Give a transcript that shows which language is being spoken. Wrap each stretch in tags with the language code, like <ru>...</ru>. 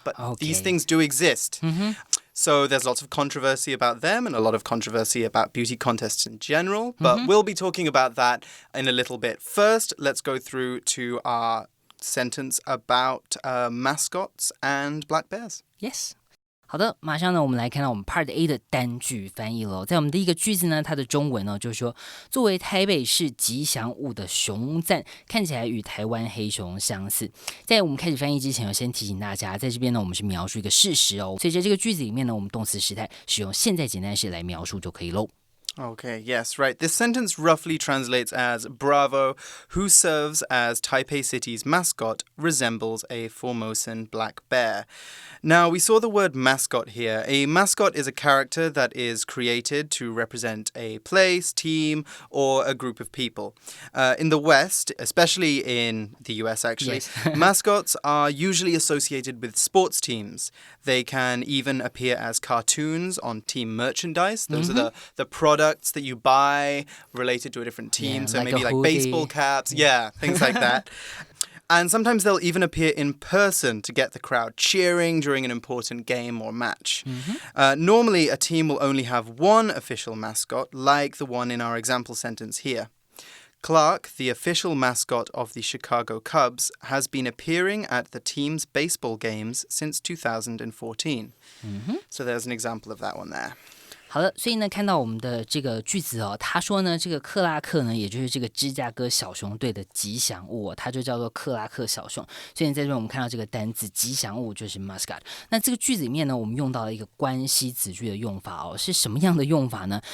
<en>But these things do exist. So there's lots of controversy about them and a lot of controversy about beauty contests in general. But we'll be talking about that in a little bit. First, let's go through to our sentence about mascots and black bears. Yes.</en> <zh>好的，马上呢，我们来看到我们 Part A 的单句翻译喽。在我们第一个句子呢，它的中文呢就是说，作为台北市吉祥物的熊赞，看起来与台湾黑熊相似。在我们开始翻译之前，我先提醒大家，在这边呢，我们是描述一个事实哦，所以在这个句子里面呢，我们动词时态使用现在简单式来描述就可以喽。</zh> <en>Okay, yes, right. This sentence roughly translates as Bravo, who serves as Taipei City's mascot, resembles a Formosan black bear. Now, we saw the word mascot here. A mascot is a character that is created to represent a place, team, or a group of people. In the West, especially in the US actually, mascots are usually associated with sports teams. They can even appear as cartoons on team merchandise. Those are the products that you buy related to a different team. So like maybe like hoodie. baseball caps. Yeah, things like that. And sometimes they'll even appear in person to get the crowd cheering during an important game or match. Normally, a team will only have one official mascot, like the one in our example sentence here. Clark, the official mascot of the Chicago Cubs, has been appearing at the team's baseball games since 2014. So there's an example of that one there.</en> <zh>好的，所以呢，看到我们的这个句子哦，他说呢，这个克拉克呢，也就是这个芝加哥小熊队的吉祥物哦，它就叫做克拉克小熊。所以在这边我们看到这个单字吉祥物就是 mascot。那这个句子里面呢，我们用到了一个关系子句的用法哦，是什么样的用法呢？</zh>